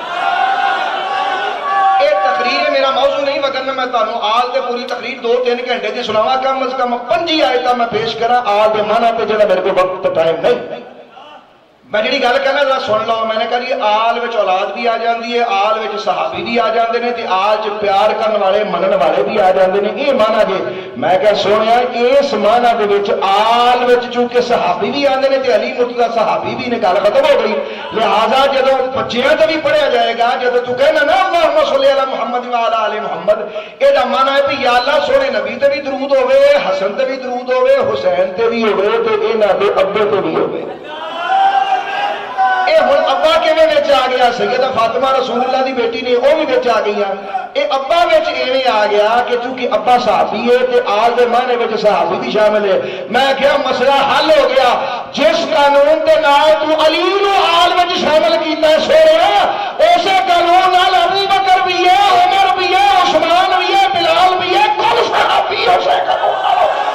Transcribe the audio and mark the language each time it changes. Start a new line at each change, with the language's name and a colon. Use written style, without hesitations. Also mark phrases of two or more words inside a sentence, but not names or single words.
Punjabi: یہ تقریر میرا موضوع نہیں وگرنہ میں تانوں آل تے پوری تقریر 2-3 گھنٹے دی سناواں. کم از کم 5 آیتاں میں پیش کراں آل دے معنی تے جڑا میرے کو وقت ٹائم نہیں. میں جڑی گل کہنا ذرا سن لو. میں نے کہا یہ آل وچ اولاد بھی آ جاندی ہے, آل وچ صحابی بھی آ جاندے نے تے آل وچ پیار کرن والے منن والے بھی آ جاندے نے. یہ معنی جے میں کہا سنیا اس معنی دے وچ آل وچ چونکہ صحابی بھی آندے نے تے علی مرتضی صحابی بھی نے. گل ختم ہو گئی. لہذا جدوں بچیاں تے بھی پڑھیا جائے گا جدوں تو کہنا نا
Arabic: اللہم صلی علی محمد وعلی آل محمد
Punjabi: اے دا معنی ہے کہ یا اللہ سونے نبی تے بھی درود ہوے, حسن تے بھی درود ہوے, حسین تے بھی ہوے تے انہاں دے ابے تے بھی ہوے. اے ہن ابا کیویں وچ آ گیا؟ سیدہ فاطمہ رسول اللہ دی بیٹی نے وہ بھی وچ آ گئی. اے ابا وچ ایویں آ گیا کہ چونکہ ابا صحابی ہے تے آل دے معنی وچ صحابی بھی شامل ہے. میں کہا مسئلہ حل ہو گیا. جس قانون دے نال تو علی نو آل وچ شامل کیتا ہے سونے اسی قانون نال ابو بکر بھی ہے, عمر بھی ہے, عثمان بھی ہے, بلال بھی ہے, کل صحابی ہو سے قانون نال.